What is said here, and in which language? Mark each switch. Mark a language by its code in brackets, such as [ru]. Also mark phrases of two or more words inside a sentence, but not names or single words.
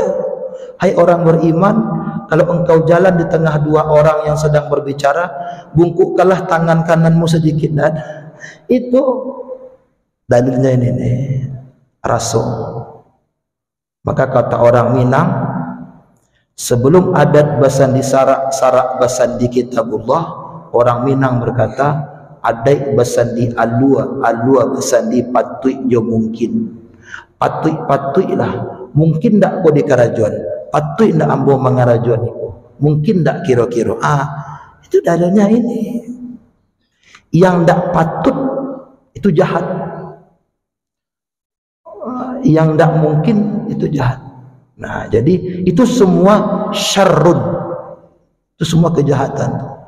[id] Hai orang beriman, kalau engkau jalan di tengah dua orang yang sedang berbicara, bungkukkanlah tangan kananmu sedikit. Dan itu dalilnya ini nih, rasul. Maka kata orang Minang, sebelum [min] adat basandi sarak basandi kitabullah, [id] orang Minang berkata, [min] adat basandi alua basandi patui jo mungkin. Patui lah, mungkin tak kau di karajuan, patui tak ambo mengarajuan itu, mungkin tak kira-kira. [id] Itu dalilnya ini. Yang tak patut itu jahat, yang tak mungkin itu jahat. Nah, jadi itu semua syarrun, itu semua kejahatan.